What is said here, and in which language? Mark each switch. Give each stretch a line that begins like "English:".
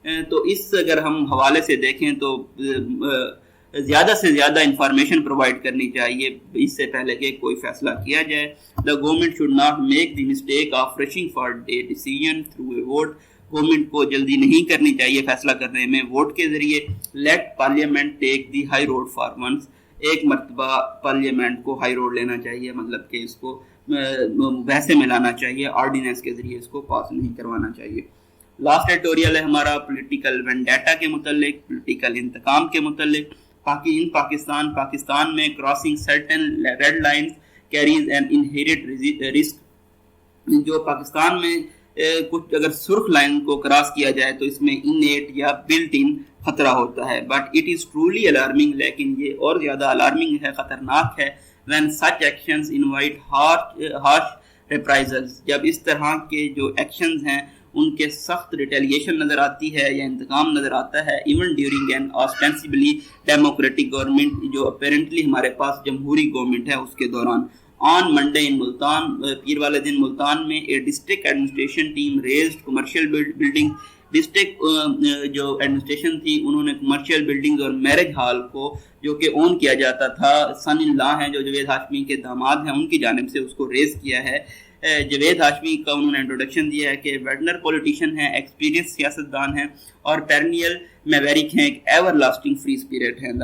Urdu: تو اس اگر ہم حوالے سے دیکھیں تو زیادہ سے زیادہ انفارمیشن پرووائڈ کرنی چاہیے اس سے پہلے کہ کوئی فیصلہ کیا جائے.
English: The government should not make the mistake of rushing for a decision through a vote.
Urdu: Government کو جلدی نہیں کرنی چاہیے فیصلہ کرنے میں ووٹ کے ذریعے.
English: Let Parliament take the high road for once.
Urdu: ایک مرتبہ پارلیمنٹ کو ہائی روڈ لینا چاہیے, مطلب کہ اس کو بحث میں لانا چاہیے, آرڈیننس کے ذریعے اس کو پاس نہیں کروانا چاہیے. لاسٹ ایڈیٹوریل ہے ہمارا پولیٹیکل وینڈیٹا کے متعلق, پولیٹیکل انتقام کے متعلق.
English: پاکستان میں crossing certain red lines carries an inherent risk.
Urdu: جو پاکستان میں کچھ اگر سرخ لائن کو کراس کیا جائے تو اس میں انیٹ یا بلٹ ان خطرہ ہوتا ہے.
English: but it is truly alarming,
Urdu: لیکن یہ اور زیادہ الارمنگ ہے, خطرناک ہے.
English: when such actions invite harsh reprisals,
Urdu: جب اس طرح کے جو ایکشنز ہیں ان کے سخت ریٹیلیشن نظر آتی ہے یا انتقام نظر آتا ہے,
English: even during an ostensibly democratic government,
Urdu: جو اپیرنٹلی ہمارے پاس جمہوری گورنمنٹ ہے اس کے دوران.
English: On Monday in Multan,
Urdu: پیر والے دن ملتان میں
English: a district administration team raised commercial buildings.
Urdu: District جو ایڈمنسٹریشن تھی انہوں نے کمرشل بلڈنگز اور میرج ہال کو جو کہ اون کیا جاتا تھا, سن ان لا ہیں جو جوید ہاشمی کے داماد ہیں ان کی جانب سے اس کو ریز کیا ہے. جوید ہاشمی کا انہوں نے انٹروڈکشن دیا ہے کہ ویٹنر پولیٹیشین ہیں, ایکسپیرینس سیاستدان ہیں اور
English: perennial maverick
Urdu: ہیں, ایک
English: everlasting free spirit
Urdu: ہیں.